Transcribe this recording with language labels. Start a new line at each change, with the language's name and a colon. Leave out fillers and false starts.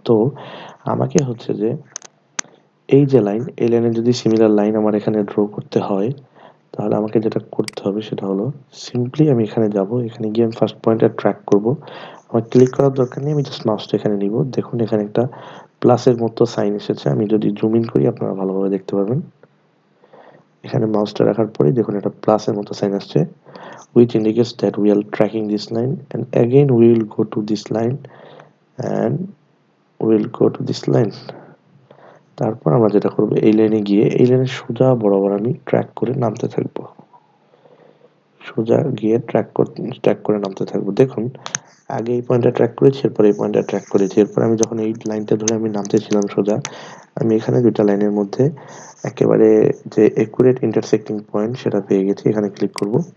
Bangla: তো আমাকে হচ্ছে যে এই যে লাইন, এই লাইনে যদি সিমিলার লাইন আমার এখানে ড্র করতে হয়, তাহলে আমাকে যেটা করতে হবে সেটা হলো সিম্পলি আমি এখানে যাব, এখানে গিয়ে আমি ফার্স্ট পয়েন্টে ট্র্যাক করব। আমার ক্লিক করার দরকার নেই, আমি জাস্ট মাউসটা এখানে নিব। দেখুন এখানে একটা প্লাসের মতো সাইন এসেছে, আমি যদি জুম ইন করি আপনারা ভালোভাবে দেখতে পারবেন। এখানে মাউসটা রাখার পরে দেখুন একটা প্লাসের মতো সাইন আসছে,
English: which indicates that we are tracking this line, and again we will go to this line and we will go to this line.
Bangla: তারপর আমরা যেটা করব, এই লাইনে গিয়ে এই লাইনের সোজা বরাবর আমি ট্র্যাক করে নামতে থাকবো, সোজা গিয়ে ট্র্যাক করে নামতে থাকবো। দেখুন আগে এই পয়েন্টটা ট্র্যাক করেছি, এরপর এই পয়েন্টটা ট্র্যাক করেছি, এরপর আমি যখন এই লাইনটা ধরে আমি নামতেছিলাম সোজা, আমি এখানে দুইটা লাইনের মধ্যে একেবারে যে একুরেট ইন্টারসেক্টিং পয়েন্ট সেটা পেয়ে গেছি। এখানে ক্লিক করব।